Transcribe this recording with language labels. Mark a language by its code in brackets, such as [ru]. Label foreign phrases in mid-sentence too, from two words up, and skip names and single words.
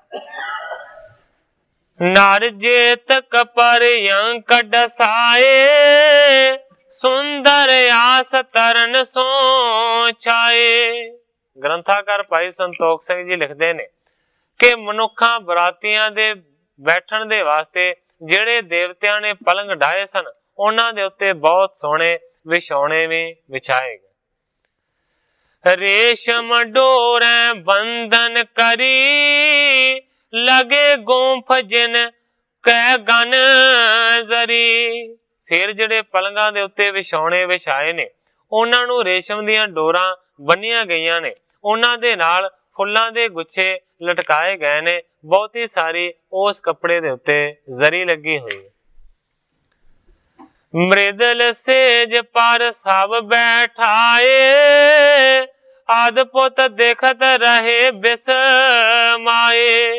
[bra] ਨਰ ਜੇਤਕ ਪਰ ਅੰਕ ਡਸਾਏ, ਸੁੰਦਰ ਆਸ ਤਰਨ ਸੋ ਛਾਏ। [pa] ਗ੍ਰੰਥਾਕਾਰ ਭਾਈ ਸੰਤੋਖ ਸਿੰਘ ਜੀ ਲਿਖਦੇ ਨੇ ਕਿ ਮਨੁੱਖਾਂ ਬਰਾਤੀਆਂ ਦੇ ਬੈਠਣ ਦੇ ਵਾਸਤੇ ਜਿਹੜੇ ਦੇਵਤਿਆਂ ਨੇ ਪਲੰਗ ਢਾਏ ਸਨ ਉਹਨਾਂ ਦੇ ਉੱਤੇ ਬਹੁਤ ਸੋਹਣੇ ਵਿਛਾਉਣੇ ਵੀ ਵਿਛਾਏ ਗਏ। [bra] रेशम डोरे बंधन करी, लगे गुंफ जिन कै गन जरी। [pa] फिर ਜਿਹੜੇ ਪਲੰਗਾਂ ਦੇ ਉੱਤੇ ਵਿਛਾਉਣੇ ਵਿਛਾਏ ਨੇ, ਉਹਨਾਂ ਨੂੰ ਰੇਸ਼ਮ ਦੀਆਂ ਡੋਰਾਂ ਬੰਨੀਆਂ ਗਈਆਂ ਨੇ, ਉਹਨਾਂ ਦੇ ਨਾਲ ਫੁੱਲਾਂ ਦੇ ਗੁੱਛੇ ਲਟਕਾਏ ਗਏ ਨੇ, ਬਹੁਤੀ ਸਾਰੀ ਉਸ ਕੱਪੜੇ ਦੇ ਉੱਤੇ ਜ਼ਰੀ ਲੱਗੀ ਹੋਈ ਹੈ। [bra] ਮ੍ਰਿਦਲ ਸੇਜ ਪਰ ਸਭ ਬੈਠਾਏ, ਆਦ ਪੁੱਤ ਦੇਖਤ ਰਹੇ ਬਿਸਮਾਏ।